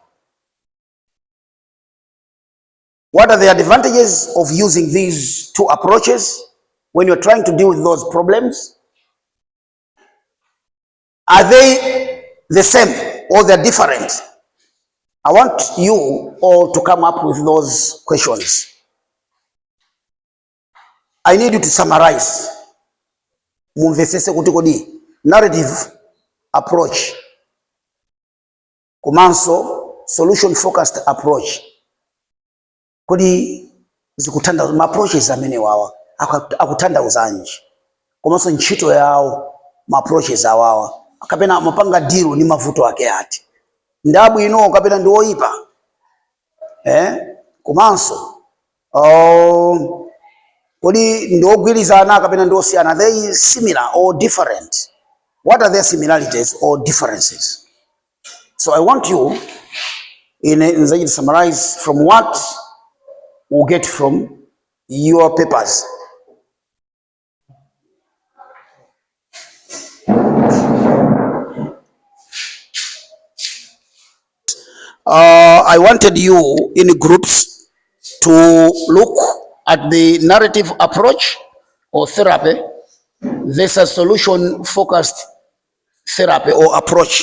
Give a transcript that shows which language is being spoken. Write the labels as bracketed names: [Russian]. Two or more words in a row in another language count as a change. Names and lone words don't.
[English] What are the advantages of using these two approaches when you're trying to deal with those problems? Are they the same or they're different? I want you all to come up with those questions. I need you to summarize. [Nyanja] Mumvesese kuti kodi [English] narrative approach [Nyanja] komanso [English] solution focused approach [Nyanja] kodi zikutanda ma approaches amene wawa akuthandauzanji komanso ntchito yawo ma approaches awawa kapena mapanga deal ni mavuto ake ati ndabwino kapena ndi oyipa komanso kodi ndi ogwirizana kapena ndi osiyana, [English] are they similar or different? What are their similarities or differences? So I want you to summarize from what we'll get from your papers. I wanted you in groups to look at the narrative approach or therapy versus solution focused therapy or approach.